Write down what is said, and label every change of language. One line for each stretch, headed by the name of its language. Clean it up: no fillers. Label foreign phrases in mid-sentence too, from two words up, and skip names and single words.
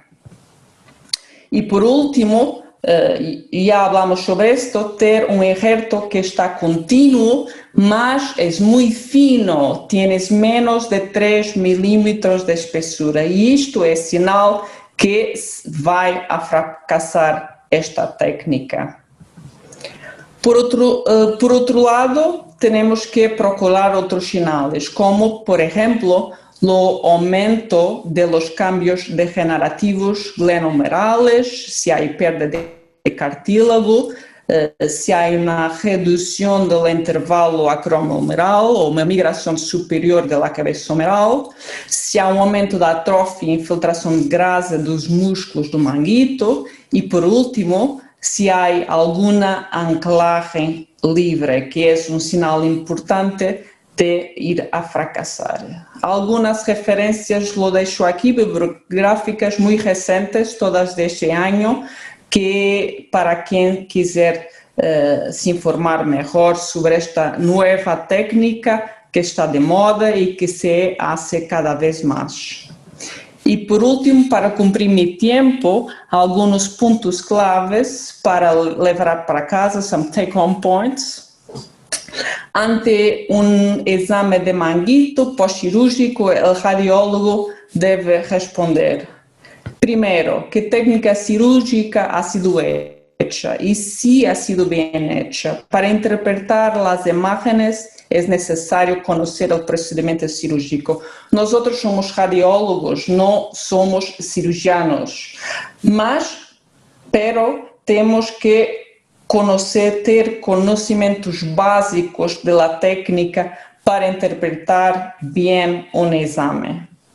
Portuguese: E por último, já hablamos sobre isto, ter um injerto que está contínuo, mas é muito fino,
Spanish: tienes menos
Portuguese: de 3 milímetros de espessura, e isto é sinal que vai a fracassar esta técnica.
Spanish: Por otro lado, tenemos que procurar otros sinales, como, por ejemplo, el aumento de los cambios degenerativos glenomerales, si hay pérdida de cartílago, si hay una reducción del intervalo acromial o una migración superior de la cabeza humeral, si hay un aumento
Portuguese: da atrofia e infiltração
Spanish: de grasa
Portuguese: dos músculos do manguito e,
Spanish: por último, si hay alguna anclaje libre, que es un sinal importante de ir a fracasar. Algunas referencias lo dejo aquí, bibliográficas muy recientes, todas de este año, que para quien
Portuguese: quiser se informar
Spanish: mejor sobre esta nueva técnica que está de moda y que se hace cada vez más. Y por último, para cumplir mi tiempo, algunos puntos claves para llevar para casa,
English: some take-home points.
Spanish: Ante un
Portuguese: exame de manguito pós-cirúrgico,
Spanish: el radiólogo debe responder: primero, ¿qué técnica cirúrgica ha sido hecha? Y si ha sido bien hecha. Para interpretar las imágenes es necesario conocer el procedimiento cirúrgico. Nosotros somos radiólogos, no somos cirujanos, pero tenemos que ter conocimientos básicos de la técnica para interpretar bien un examen.